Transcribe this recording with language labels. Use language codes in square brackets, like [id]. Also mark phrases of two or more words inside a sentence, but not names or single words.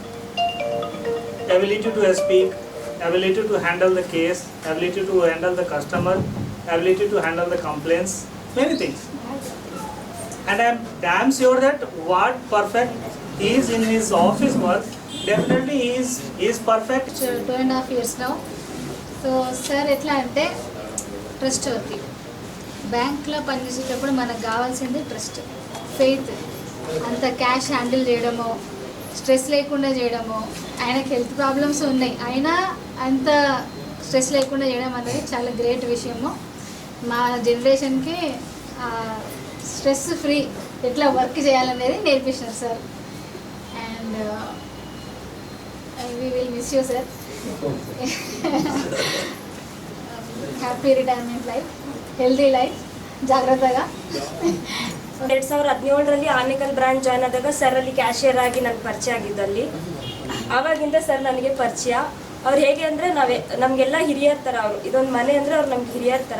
[en] Ability to speak, ability to handle the case, ability to handle the customer, ability to handle the complaints, many things. And I am damn sure that what perfect he is in his office work, definitely he is perfect. 2.5 years now. So sir [te] ఎట్లా అంటే [en] trust worthy [te] బ్యాంక్లో పనిచేసేటప్పుడు మనకు కావాల్సింది [en] trust, faith. [te] అంత [en] cash handle [te] చేయడము, స్ట్రెస్ లేకుండా చేయడము. ఆయనకి [en] health problems [te] ఉన్నాయి, అయినా అంత స్ట్రెస్ లేకుండా చేయడం అనేది చాలా గ్రేట్ విషయము. మా జనరేషన్కి [en] stress free [te] ఎట్లా వర్క్ చేయాలనేది నేర్పించారు సార్. [en] and we will miss you sir. happy retirement life, healthy life, ಜಾಗ್ರತೆగా. [kn] 2017ರಲ್ಲಿ ಆನೇಕಲ್ [en] branch join [kn] ಆದಾಗ ಸರ್ ಅಲ್ಲಿ ಕ್ಯಾಶಿಯರ್ ಆಗಿ ನನಗೆ ಪರಿಚಯ ಆಗಿದ್ದಲ್ಲಿ, ಆವಾಗಿಂದ ಸರ್ ನನಗೆ ಪರಿಚಯ. ಅವ್ರು ಹೇಗೆ ಅಂದರೆ ನಮಗೆಲ್ಲ ಹಿರಿಯರ ಥರ ಅವರು. ಇದೊಂದು ಮನೆ ಅಂದರೆ ಅವ್ರು ನಮ್ಗೆ ಹಿರಿಯರ ಥರ.